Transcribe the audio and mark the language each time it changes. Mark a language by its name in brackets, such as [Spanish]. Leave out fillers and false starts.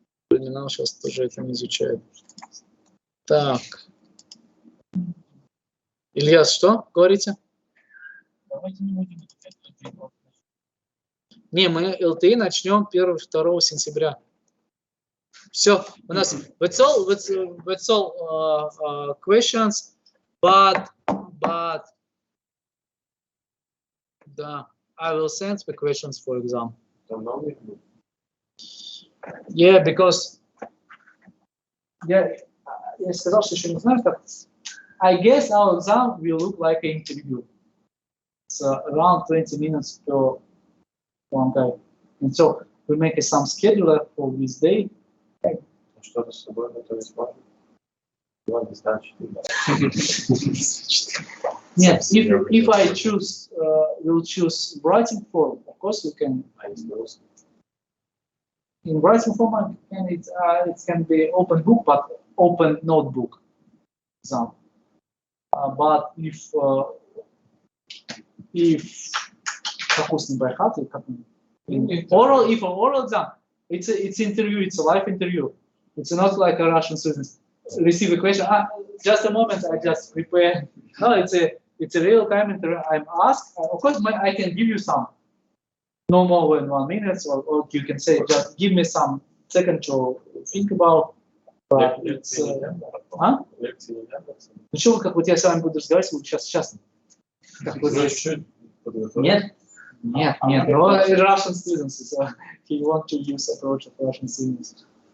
[Russian] Временал сейчас тоже это не изучает. Так. Ильяс, что говорите? Давайте не будем изучать LTI. Не, мы LTI начнем 1-2 сентября. Все, у нас [English] that's all questions, but да, I will send the questions for exam. Yeah, because [Russian] я сказал, что еще не знаю, как. [English] I guess our exam will look like an interview. It's around 20 minutes per one guy. And so we make some scheduler for this day. [Russian] Что-то с собой готовить можно? [English] Yes, if I choose, will choose writing form, of course you can. In writing form, it can be open book, but open notebook exam. But if by heart, in oral exam, it's interview, it's a live interview. It's not like a Russian student receive a question. Just a moment, I just prepare. No, it's a real time interview. I'm asked. Of course, I can give you some, no more than 1 minute, or you can say just give me some second to think about. But it's, [Russian] ну что, как вот я с вами буду разговаривать, вы сейчас. [English] Нет, no Russian students. So he want to use approach of Russian students.